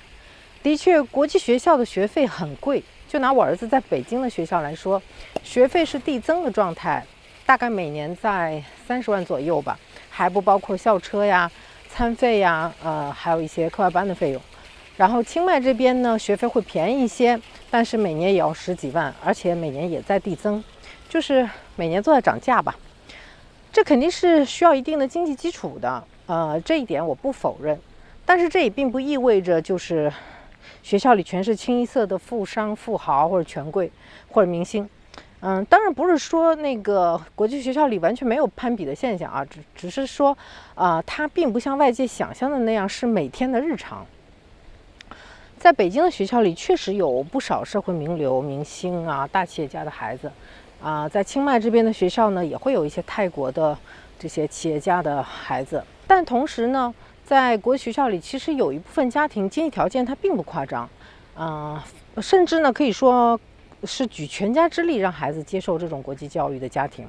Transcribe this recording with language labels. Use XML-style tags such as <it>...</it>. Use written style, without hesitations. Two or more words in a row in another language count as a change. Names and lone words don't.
<zh>的確，國際學校的學費很貴，就拿我兒子在北京的學校來說，學費是遞增的狀態，大概每年在30萬左右吧，還不包括校車呀、餐費呀，還有一些課外班的費用。然後清邁這邊呢，學費會便宜一些，但是每年也要10幾萬，而且每年也在遞增，就是每年都在漲價吧。這肯定是需要一定的經濟基礎的，這一點我不否認。但是這也並不意味着就是學校裡全是清一色的富商、富豪或者權貴或者明星。當然不是說那個國際學校裡完全沒有攀比的現象啊，只是說，它並不像外界想象的那樣是每天的日常。在北京的學校裡，確實有不少社會名流、明星啊、大企業家的孩子。在清邁這邊的學校呢，也會有一些泰國的這些企業家的孩子。但同時呢，在國際學校裡，其實有一部分家庭經濟條件它並不誇張，甚至呢可以說是舉全家之力讓孩子接受這種國際教育的家庭。</zh>